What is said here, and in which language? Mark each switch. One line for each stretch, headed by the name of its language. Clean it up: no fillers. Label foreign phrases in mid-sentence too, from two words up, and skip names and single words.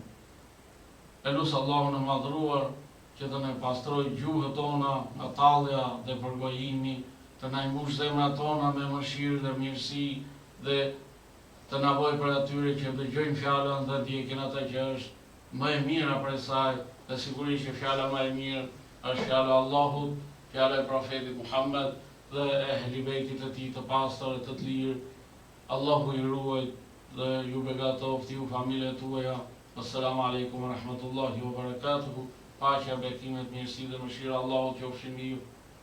Albanian: Elus Allahun e madhruar që të ne pastroj gjuhët tona nga tallja dhe përgojimi, të na mbush zemrat tona me mëshirë dhe mirësi dhe të na bëj për atyre që dëgjojnë fjalën dhe ndjekin atë që është më e mira për saj, dhe sigurisht që fjala më e mirë është fjala e Allahut, fjala e profetit Muhammed dhe e ehli bejtit të tij të pastër të lirë. Allahu I ruaj dhe ju begatoftë ju familjet tuaja.
Arabic: السلام عليكم ورحمة الله وبركاته.
Albanian: Paqja, bekimet, mirësi dhe mëshira Allahut qofshin me ju.